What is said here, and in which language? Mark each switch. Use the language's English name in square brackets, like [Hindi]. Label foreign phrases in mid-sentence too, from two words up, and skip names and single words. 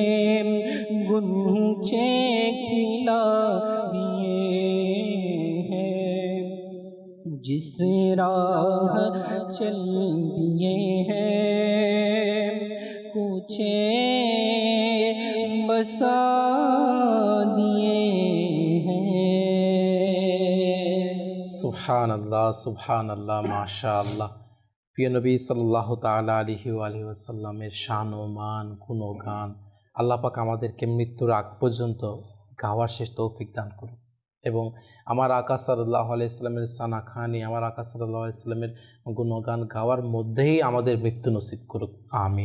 [Urdu] گنچے کھلا دیے ہیں، جس راہ چل دیے ہیں کوچے بسا دیے ہیں۔ [Arabic] سبحان اللہ، سبحان اللہ، ماشاء اللہ۔ [Bangla] প্রিয় নবী [Arabic] صلى الله تعالى عليه وعلى آله وسلم [Bangla] শান ও মান গুণগান আল্লাহ পাক আমাদেরকে মৃত্যুর আগ পর্যন্ত গাওয়ার শেষ তৌফিক দান করুন, এবং আমার আকা [Arabic] صلى الله عليه وسلم [Bangla] সানা খানি, আমার আকা [Arabic] صلى الله عليه وسلم [Bangla] গুণগান গাওয়ার মধ্যেই আমাদের মৃত্যু নসিব করুক, আমিন।